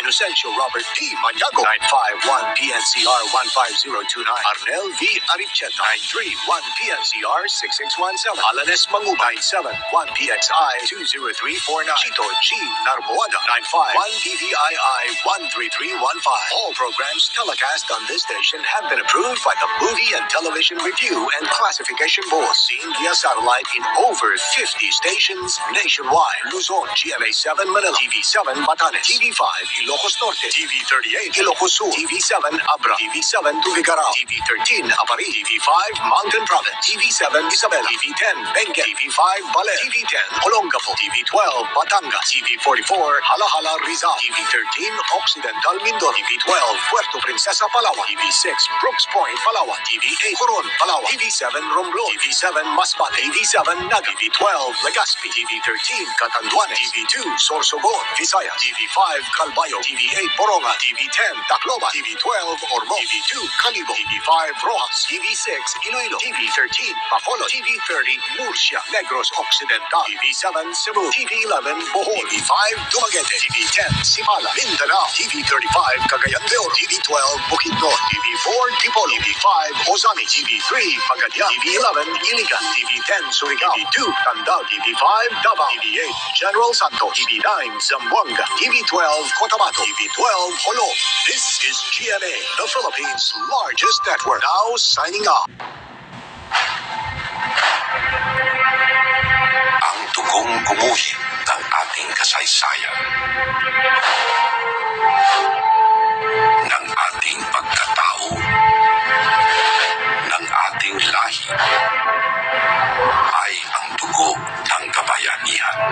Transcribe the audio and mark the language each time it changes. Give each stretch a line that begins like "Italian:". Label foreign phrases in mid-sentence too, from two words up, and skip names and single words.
English: Inocencio Robert P. Maniago, 951 PNCR 15029. Arnel V. Aricheta, 931 PNCR 6617. Alanes Mangu, 971 PXI 20349. Chito G. Narboada, 951 DVII 13315. All programs telecast on this station have been approved by the Movie and Television Review and Classification Board. Seen via satellite in over 50 stations nationwide. Luzon, GMA7 Manila, TV7 Batanes, TV5 Ilocos Norte, TV38 Ilocos Sur, TV7 Abra, TV7 Tugigaraw, TV13 Apari, TV5 Mountain Province, TV7 Isabela, TV10 Benguet, TV5 Bale, TV10 Olongapo, TV12 Batangas, TV44 Halahala Rizal, TV13 Occidental Mindoro, TV12 Puerto Princesa Palawan, TV6 Brooks Point Palawan, TV8 Coron Palawan, TV7 Romblon, TV7 Masbate, TV7 Naga, TV12 Legazpi, TV13 Catanduanes, TV2 Sorsogon, Visayas, TV5 Calbayo, TV8 Boronga, TV10 Tacloban, TV12 Ormo, TV2 Calibo, TV5 Rojas, TV6 Iloilo, TV13 Bacolod, TV30 Murcia, Negros Occidental, TV7 Cebu, TV11 Bohol, TV5 Dumaguete, TV10 Sipala, Mindanao, TV35 Cagayan de Oro, TV12 Bukidnon, TV4 Dipolo, TV5 Ozami, TV3 Pagadian, TV11 Iligan, TV10 Surigao, TV2 Tandao, TV5 Davao, TV8 General Santos, TV9 Zamboanga, TV12 Cotabato, TV12 Holo. This is GMA, the Philippines' largest network. Now signing off.
Filipino: Ang tugong gumuhit ng ating kasaysayan, ng ating pagkatao, ng ating lahi, ay ang dugo ng kabayanihan.